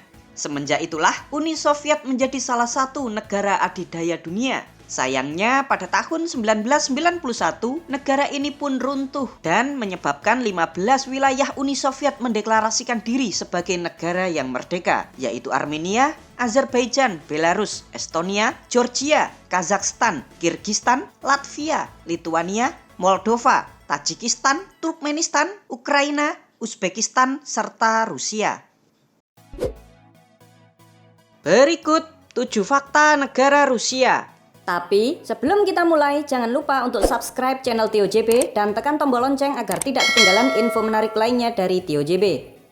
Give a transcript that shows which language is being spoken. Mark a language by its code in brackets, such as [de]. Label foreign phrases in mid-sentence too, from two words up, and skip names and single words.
[id] Semenjak itulah Uni Soviet menjadi salah satu negara adidaya dunia. Sayangnya pada tahun 1991 negara ini pun runtuh dan menyebabkan 15 wilayah Uni Soviet mendeklarasikan diri sebagai negara yang merdeka, yaitu Armenia, Azerbaijan, Belarus, Estonia, Georgia, Kazakhstan, Kirgistan, Latvia, Lituania, Moldova, Tajikistan, Turkmenistan, Ukraina, Uzbekistan, serta Rusia. Berikut 7 fakta negara Rusia. Tapi sebelum kita mulai, jangan lupa untuk subscribe channel Tio JB dan tekan tombol lonceng agar tidak ketinggalan info menarik lainnya dari Tio JB.